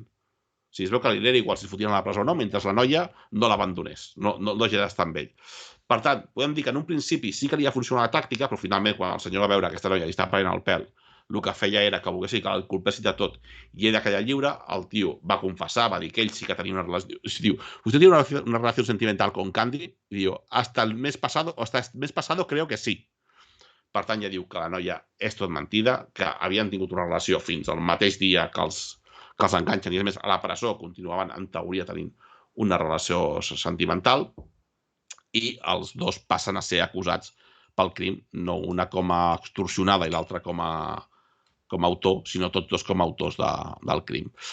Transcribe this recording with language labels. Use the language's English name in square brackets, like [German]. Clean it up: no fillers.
[Catalan] O sigui, es veu que li era igual si es fotien a la presó o no, mentre la noia no l'abandonés, no hagi d'estar amb ell. Per tant, podem dir que en un principi sí que li ha funcionat la tàctica, però finalment, quan el senyor va veure que aquesta noia li estava prenent el pèl, el que feia era que volguessin que el culpessin de tot i ella quedar lliure, el tio va confessar, va dir que ell sí que tenia una relació. [Spanish] Diu, ¿usted tiene una relación sentimental con Candy? [Catalan] I diu, [Spanish] hasta el mes pasado creo que sí. [Catalan] Per tant, ja diu que la noia és tot mentida, que havien tingut una relació fins al mateix dia que els enganxen, i a més a la presó continuaven en teoria tenint una relació sentimental, i els dos passen a ser acusats pel crim, no una com a extorsionada i l'altra com a autor, sinó tots dos com a autors del crim.